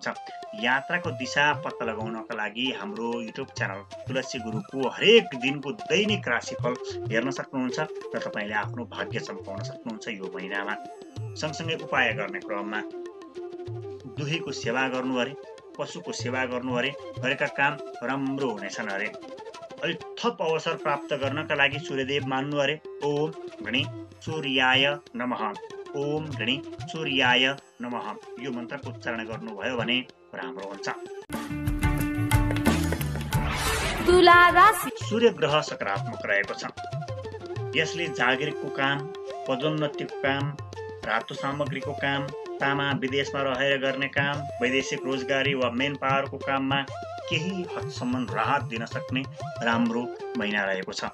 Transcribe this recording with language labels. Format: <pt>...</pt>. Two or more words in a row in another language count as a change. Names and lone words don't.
<ne>यात्राको दिशा पत्ता लगाउनका लागि हाम्रो</ne> <en>YouTube channel</en> <ne>तुलसी गुरुको हरेक दिनको दैनिक राशिफल हेर्न सक्नुहुन्छ र तपाईँले आफ्नो भाग्य चम्काउन सक्नुहुन्छ यो महिनामा। सँगसँगै उपाय गर्ने क्रममा दुहीको सेवा गर्नु अरे, पशुको सेवा गर्नु अरे, गरेका काम राम्रो हुनेछन् अरे। अलिक थप अवसर प्राप्त गर्नका लागि सूर्यदेव मान्नु अरे।</ne> <sa>ओम गणी सूर्याय नमः, ओम गणी सूर्याय नमः</sa> <ne>यो मन्त्रको उच्चारण गर्नुभयो भने राम्रो हुन्छ। तुला राशि। सूर्य ग्रह सकारात्मक रहेको छ। यसले जागिरको काम, पदोन्नतिको काम, रातो सामग्रीको काम, तामा विदेशमा रहेर गर्ने काम, वैदेशिक रोजगारी वा</ne> <en>man powerको</en> <ne>काममा केही हदसम्म राहत दिन सक्ने राम्रो महिना रहेको छ।</ne>